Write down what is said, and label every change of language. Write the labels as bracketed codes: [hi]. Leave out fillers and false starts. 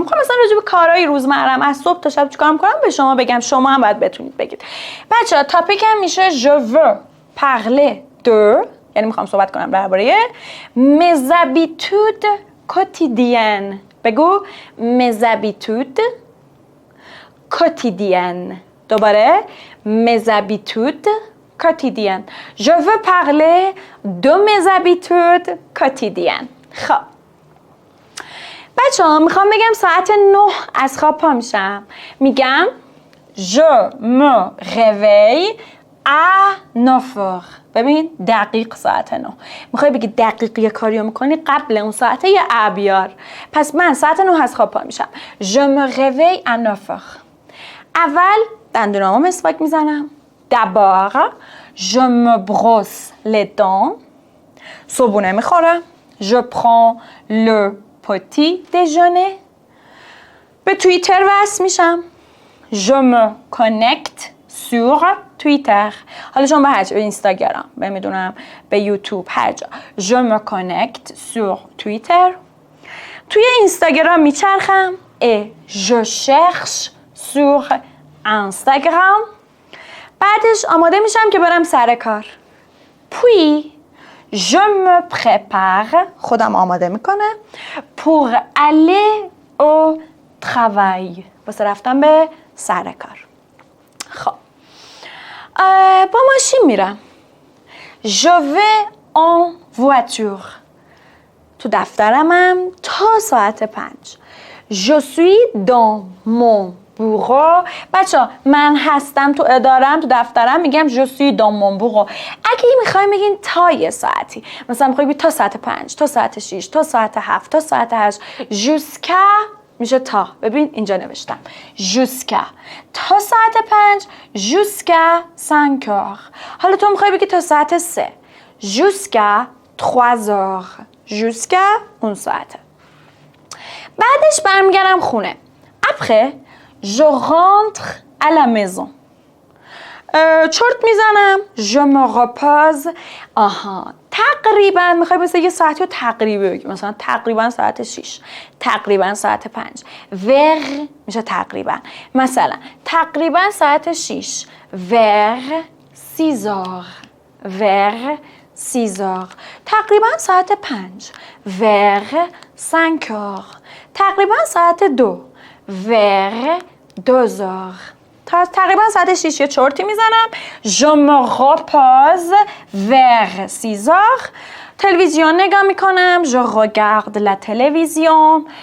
[fa] میخوام مثلا راجع به کارهای روزمرم از صبح تا شب چیکار میکنم به شما بگم، شما هم باید بتونید بگید. بچه‌ها تاپیکم میشه [fr] je veux parler de، [fa] یعنی میخوام صحبت کنم درباره [fr] mes habitudes quotidiennes. [fa] بگو [fr] mes habitudes quotidiennes. [fa] دوباره [fr] mes habitudes quotidiennes. Je veux parler de mes habitudes quotidiennes. [fa] خب بچه ها میخوام بگم ساعت 9 از خواب پا میشم. میگم [fr] je me réveille à 9h. [fa] ببین دقیق ساعت 9. میخوای بگی دقیق یه کاریو میکنی قبل اون ساعته یه بیار. پس من ساعت 9 از خواب پا میشم. [fr] Je me réveille à 9h. [fa] اول دندونامو مسواک میزنم. [fr] D'abord je me brosse les dents. [fa] صبحونه میخورم. [fr] Je prends le petit déjeuner. [fa] به توییتر وصل میشم. [fr] Je me connecte sur Twitter. [fa] حالا شما به هر جا، به اینستاگرام، به میدونم به یوتیوب، هر جا. [fr] Je me connecte sur Twitter. [fa] توی اینستاگرام میچرخم. [fr] Et je cherche sur Instagram. [fa] بعدش آماده میشم که برم سر کار. [fr] Puis je me prépare. [fa] خودم آماده میکنم. [fr] Pour aller au travail. [fa] واسه رفتم به سر کار. خب با ماشین میرم. [fr] Je vais en voiture. [fa] تو دفترمم تا ساعت 5. [fr] Je suis dans mon bureau. [fa] بچه من هستم تو ادارم، تو دفترم میگم [fr] je suis dans mon bureau. [fa] اگه میخوایم بگین تا یه ساعتی، مثلا میخوایم بگین تا ساعت 5، تا ساعت 6، تا ساعت 7، تا ساعت 8، jusqu'à میشه تا. ببین اینجا نوشتم jusqu'à تا ساعت 5 [fr] jusqu'à 5 heures. [fa] حالا تو میخوای بگی تا ساعت 3 [fr] jusqu'à 3 heures. [fa] jusqu'à اون ساعته. بعدش برمیگردم خونه. [fr] Après je rentre à la maison. [fa] چرت میزنم. [fr] je me repose. [fa] آها تقریبا میخوای مثلا یه ساعتی رو تقریبی بگی، مثلا تقریبا ساعت 6، تقریبا ساعت 5. vers میشه تقریبا. مثلا تقریبا ساعت 6 [fr] vers 6 heures. vers 6 heures. [fa] تقریبا ساعت 5 [fr] vers 5 heures. [fa] تقریبا ساعت 2 [fr] vers 2 heures. [fa] تقریبا ساعت 6 یه چرتی میزنم. [fr] Je me repose vers 6 heures. [fa] تلویزیون نگاه میکنم. [fr] Je regarde la télévision.